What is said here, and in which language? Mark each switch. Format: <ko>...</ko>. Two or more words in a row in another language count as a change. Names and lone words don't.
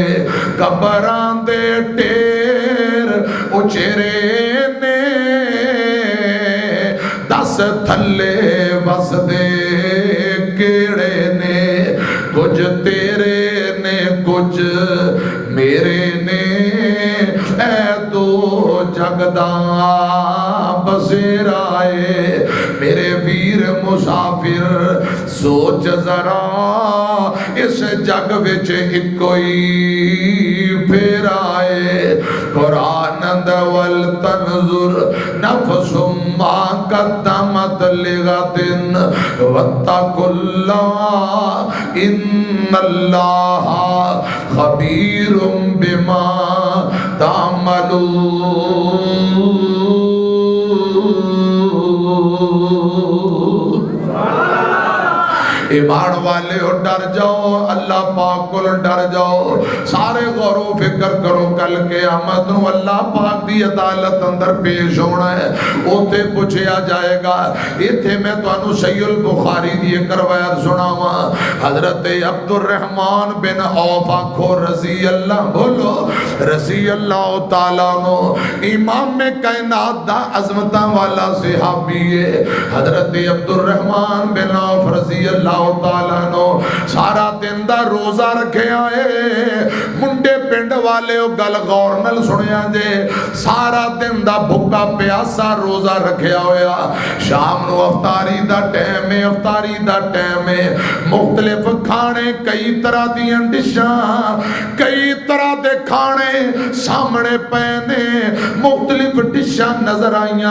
<pa>کبراں دے ڈھیر اچیرے نے، دس تھلے وسدے کیڑے نے، کجھ تیرے نے کجھ میرے نے، اے دو جگدا بسیرائے. میرے ویر مسافر سوچ ذرا، اس جگ وچ اکو ہی پھیر آئے.</pa> <ar>قرآن ولتنظر نفس ما قدمت لغد واتقوا الله إن الله خبير بما تعملون.</ar> <pa>ایمان والے ہو ڈر جاؤ، اللہ پاک کو ڈر جاؤ، سارے غور فکر کرو، کل قیامت نوں اللہ پاک دی عدالت اندر پیش ہونا ہے، اوتھے پچھیا جائے گا. اتھے میں تہانوں صحیح البخاری دی اک روایت سناواں. حضرت عبدالرحمن بن عوف آکھو</pa> <ar>رضي الله,</ar> <pa>بولو</pa> <ar>رضي الله تعالى</ar> <pa>نو، امام کائنات دا عظمتاں والا صحابی ہے. حضرت عبدالرحمن بن عوف</pa> <ar>رضي الله تعالى</ar> <pa>نو سارا دن دا روزہ رکھیا ہے. منڈے پنڈ والے گل غور نال سنیا جے، سارا دن دا بھکھا پیاسا روزہ رکھیا ہویا. شام نوں افطاری دا ٹائم ہے، افطاری دا ٹائم ہے، مختلف کھانے، کئی طرح دیاں ڈشاں، کئی طرح دے کھانے سامنے پئے نے، مختلف ڈشاں نظر آئیاں.</pa>